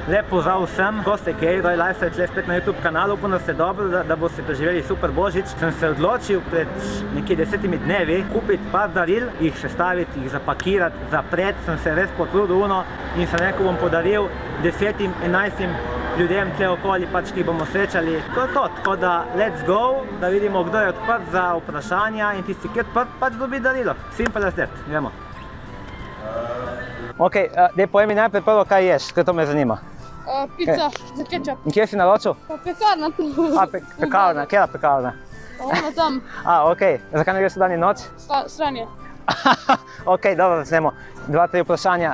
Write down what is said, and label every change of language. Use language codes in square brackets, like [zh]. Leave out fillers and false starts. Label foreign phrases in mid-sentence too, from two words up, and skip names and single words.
[sl] Lep pozdrav vsem, ko ste kaj, Royal Lifestyle tle spet na YouTube kanalu, upam, da ste dobro, da boste preživeli super božič. Sem se odločil pred nekje 10 dnevi kupiti par daril, jih sestaviti, jih zapakirati, zapreti, sem se res potrudil in sem rekel, bom podaril 10-11 ljudem tle okoli, pač, ki bomo srečali. To je to, tako da [en] let's go, [sl] da vidimo, kdo je odprt za vprašanja in tisti, ki je odprt, pač dobi darilo. [en] Simple as that, [sl] gremo. Ok, daj povej mi najprej prvo, kaj ješ, ker to me zanima. Pica za kečap. In kje si naročil? Pa pekarna tu. Pekarna, kjera pekarna? Ono tam. Ok, zakaj ne greš v dan in noč? Stranje. Ok, dobro, začnemo. 2-3 vprašanja.